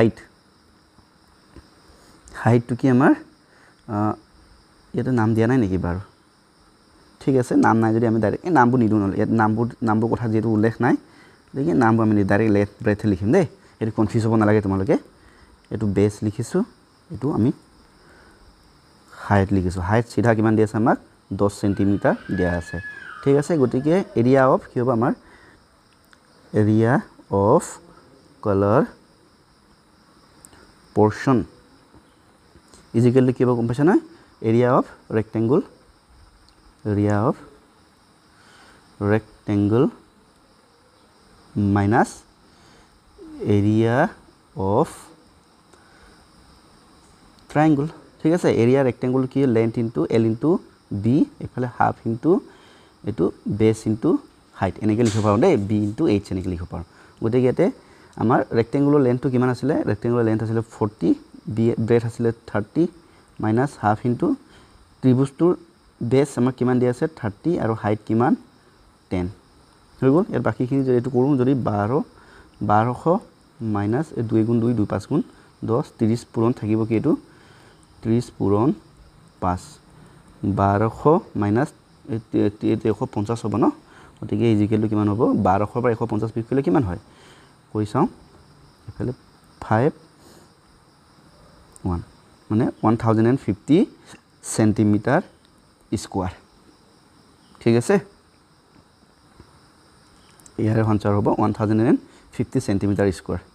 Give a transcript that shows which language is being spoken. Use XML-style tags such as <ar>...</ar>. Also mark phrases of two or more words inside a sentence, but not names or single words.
<as>হাইটটো কি আমাৰ ইয়াতে নাম দিয়া নাই নেকি বাৰু ঠিক আছে নাম নাই যদি আমি ডাইৰেক্ট এই নামবোৰ নিদো নহলে ইয়াত নামবোৰ কথা যেটো উল্লেখ নাই দেখি নামবোৰ আমি</as> <en>direct breadth</en> <as>লিখিম দেই এটো কনফিউজ হ'ব নালাগে তোমালোকে এটো বেছ লিখিছো এটো আমি হাইট লিখিছো হাইট সিধা কিমান দি আছে আমাক 10 সেন্টিমিটাৰ দিয়া আছে ঠিক আছে গতিকে</as> <en>area of</en> <as>কি হ'ব আমাৰ</as> <en>area of collar portion is equal to</en> <as>কি হ'ব গম পাইছা না</as> <en>area of rectangle minus area of triangle</en> <as>ঠিক আছে</as> <en>area rectangle</en> <as>কি</as> <en>length into L into B</en> <as>এফালে</as> <en>half into</en> <as>এটো</as> <en>base into</en> <as>height এনেকৈ লিখিব পাৰো দেই</as> <en>B into H</en> <as>এনেকৈ লিখিব পাৰো গতিকে ইয়াতে আমাৰ</as> <en>rectangular lengthটো</en> <as>কিমান আছিল</as> <en>rectangular length</en> <as>আছিল 40 ব্ৰেথ আছিল 30</as> <en>minus half into</en> <as>ত্ৰিভুজটোৰ বেছ আমাৰ কিমান দিয়া আছে 30 আৰু হাইট কিমান 10 হৈ গ'ল এর বাকিখিনি যদি এটো কৰো যদি 1200 minus 2 গুণ 2 2 5 গুণ 10 30 পূৰণ থাকিব কি এটো 30 পূৰণ 5 1200 minus 150 হ'ব ন গতিকে ইজিকেলটো কিমান হ'ব 1200 পৰা 150 বিয়োগ কৰিলে কিমান হয় কৈ চাও এফালে 5 1 মানে 1050</as> <en>centimeter square</en> <as>ঠিক আছে ইয়াৰ আনসাৰ হ'ব 1050</as> <en>centimeter square</en>